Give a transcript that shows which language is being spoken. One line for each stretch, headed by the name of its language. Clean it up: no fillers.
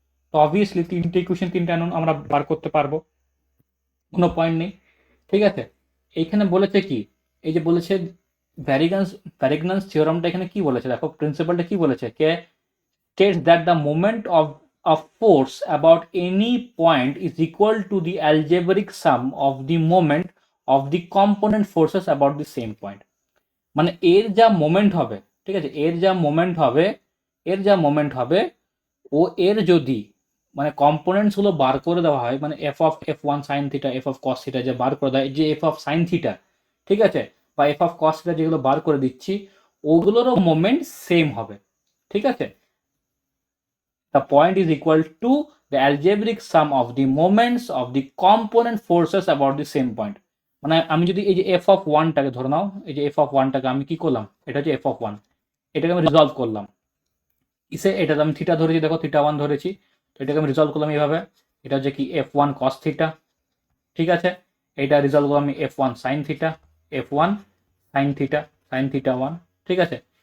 Bangla: তো অবভিয়াসলি তিনটে ইকুয়েশন তিনটে আননোন আমরা বার করতে পারবো, কোনো পয়েন্ট নেই, ঠিক আছে। এইখানে বলেছে কি, এই যে বলেছে ভ্যারিগান্স, ভ্যারিগন্যান্স থিওরামটা এখানে কি বলেছে দেখো, প্রিন্সিপালটা কি বলেছে, কে
English: states that the moment of force about any point is equal to the algebraic sum of the moment of the component forces about the same point।
Bangla: মানে এর যা মোমেন্ট হবে, ঠিক আছে, এর যা মোমেন্ট হবে, এর যা মোমেন্ট হবে, ও এর যদি মানে কম্পোনেন্টস গুলো বার করে দেওয়া হয়, মানে F of F1 sine theta, F of cos theta যে বার করে দেয়, যে এফ অফ সাইন থিটা, ঠিক আছে, বা এফ অফ কস থিটা যেগুলো বার করে দিচ্ছি, ওগুলোরও মোমেন্ট সেম হবে, ঠিক আছে।
English: The point is equal to the algebraic sum of the moments of the component forces about the same point।
Bangla: মানে আমি যদি এই যে এফ অফ ওয়ানটাকে ধরে নাও, এই যে এফ অফ ওয়ানটাকে আমি কি করলাম, এটা হচ্ছে এফ অফ ওয়ান, এটাকে আমি রিজলভ করলাম ইসে, এটাতে আমি থিটা ধরেছি, দেখো থিটা 1 ধরেছি, তো এটাকে আমি রিজলভ করলাম এইভাবে, এটা হচ্ছে কি F1 cos থিটা, ঠিক আছে। এটা রিজলভ করলাম আমি F1 sin theta, F1 sin theta, sin theta 1, ঠিক আছে।